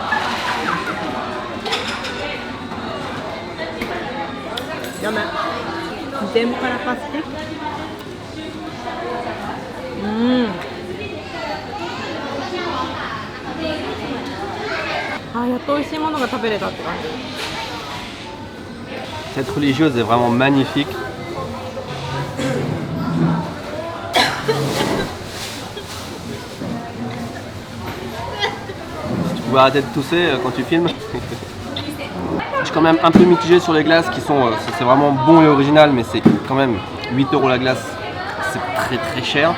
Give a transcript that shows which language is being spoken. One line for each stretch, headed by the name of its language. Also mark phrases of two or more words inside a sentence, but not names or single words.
Japanese: やめ。天ぷらパステ。あ、やっと美味しいものが食べれたって感じ。
French: Cette religieuse est vraiment magnifique. Tu pouvais arrêter de tousser quand tu filmes. Je suis quand même un peu mitigé sur les glaces qui sont, c'est vraiment bon et original, mais c'est quand même 8 euros la glace, c'est très très cher.